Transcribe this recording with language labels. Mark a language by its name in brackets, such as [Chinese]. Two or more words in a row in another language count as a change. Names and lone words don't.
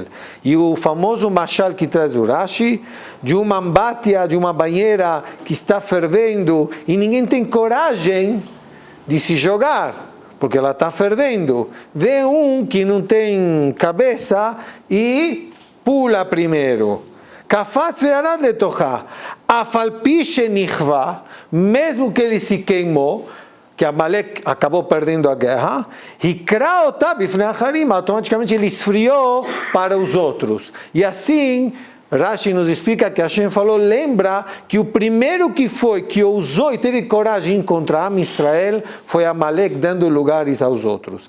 [Portuguese] E o famoso mashal que traz o Rashi, de uma ambatia, de uma banheira que está fervendo, e ninguém tem coragem de se jogar, porque ela está fervendo. Vem um que não tem cabeça e pula primeiro. [Hebrew] קפץ וירד לתוכה. אף על פי שנכווה, [Portuguese] mesmo que ele se queimou, que Amalek acabou perdendo a guerra, [Hebrew] הקרה אותה בפני אחרים, [Portuguese] automaticamente ele esfriou para os outros. E assim, Rashi nos explica que Hashem falou, lembra que o primeiro que ousou e teve coragem contra [Hebrew] עם ישראל [Portuguese] foi Amalek, dando lugares aos outros.